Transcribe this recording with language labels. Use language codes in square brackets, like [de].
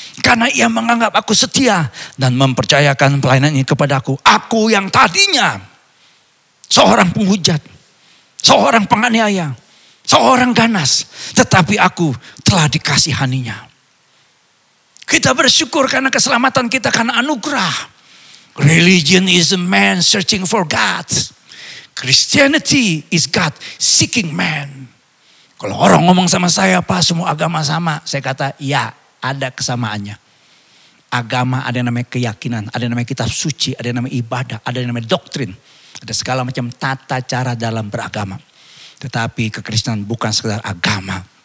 [id] Karena Ia menganggap aku setia dan mempercayakan pelayanan ini kepada aku. Aku yang tadinya seorang penghujat, seorang penganiaya, seorang ganas, tetapi aku telah dikasihaninya. Kita bersyukur karena keselamatan kita, karena anugerah. [en] Religion is a man searching for God. Christianity is God seeking man. [id] Kalau orang ngomong sama saya, Pak, semua agama sama. Saya kata, ya, ada kesamaannya. Agama ada yang namanya keyakinan, ada yang namanya kitab suci, ada yang namanya ibadah, ada yang namanya doktrin. Ada segala macam tata cara dalam beragama. Tetapi kekristenan bukan sekedar agama.